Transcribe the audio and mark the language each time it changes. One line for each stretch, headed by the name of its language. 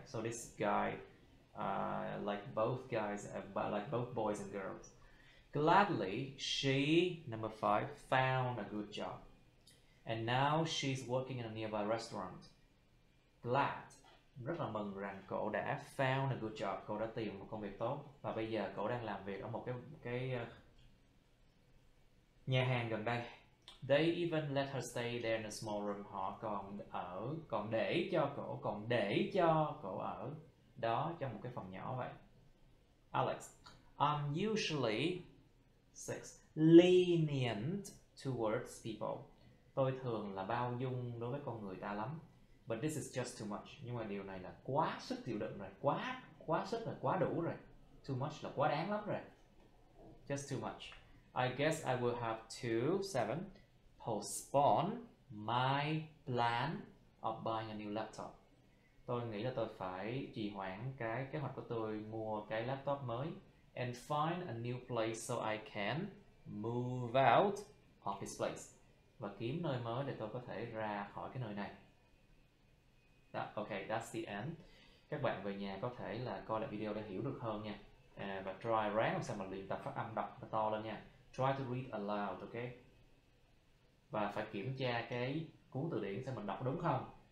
English: So this guy like both guys, like both boys and girls. Gladly, she, number 5, found a good job. And now she's working in a nearby restaurant.
Vietnamese: Glad, rất là mừng rằng cậu đã
English: found a good job,
Vietnamese: cậu đã tìm một công việc tốt. Và bây giờ cậu đang làm việc ở một cái nhà hàng gần đây.
English: They even let her stay there in a small room.
Vietnamese: Họ còn để cho cậu ở đó trong một cái phòng nhỏ vậy.
English: Alex, I'm usually 6 lenient towards people.
Vietnamese: Tôi thường là bao dung đối với con người ta lắm.
English: But this is just too much.
Vietnamese: Nhưng mà điều này là quá sức chịu đựng rồi, quá sức rồi, quá đủ rồi.
English: Too much
Vietnamese: là quá đáng lắm rồi.
English: Just too much. I guess I will have to 7 postpone my plan of buying a new laptop.
Vietnamese: Tôi nghĩ là tôi phải trì hoãn cái kế hoạch của tôi mua cái laptop mới.
English: And find a new place so I can move out of this place.
Vietnamese: Và kiếm nơi mới để tôi có thể ra khỏi cái nơi này.
English: Okay, that's the end.
Vietnamese: Các bạn về nhà có thể là coi lại video để hiểu được hơn nha. Và try ráng làm sao mà luyện tập phát âm đọc to lên nha.
English: Try to read aloud, okay?
Vietnamese: Và phải kiểm tra cái cuốn từ điển xem mình đọc đúng không.